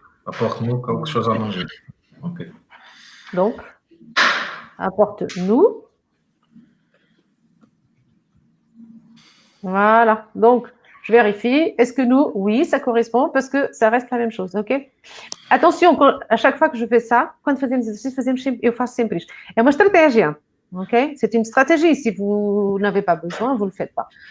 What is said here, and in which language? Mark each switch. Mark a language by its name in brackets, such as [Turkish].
[French] Apporte-nous quelque chose à manger. Ok. Donc, apporte-nous. Voilà. Donc, je vérifie. Est-ce que nous, oui, ça correspond parce que ça reste la même chose, ok? Attention, à chaque fois que je fais ça, [Portuguese] quando fazemos exercício, eu faço sempre isto. É uma estratégia, ok? [French] C'est une stratégie. Si vous n'avez pas besoin, vous ne le faites pas.